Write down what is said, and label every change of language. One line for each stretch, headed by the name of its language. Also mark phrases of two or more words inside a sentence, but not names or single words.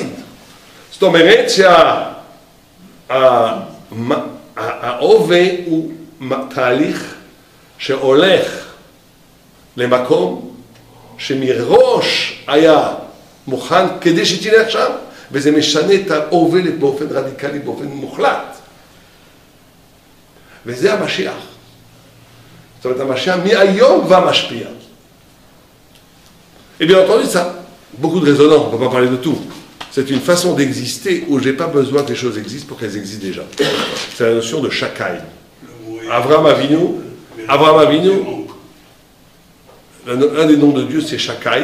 Hebrew: זאת אומרת ההווה הוא תהליך שהולך למקום שמראש היה מוכן כדי שתלך שם, וזה משנה את ההווה באופן רדיקלי, באופן מוחלט. וזה המשיח. זאת אומרת, המשיח מהיום כבר משפיע.
French: Et bien entendu, ça, beaucoup de résonance, on ne peut pas parler de tout. C'est une façon d'exister où je n'ai pas besoin que les choses existent pour qu'elles existent déjà. C'est la notion de Shakai. Avraham Avinu, un des noms de Dieu, c'est Shakai.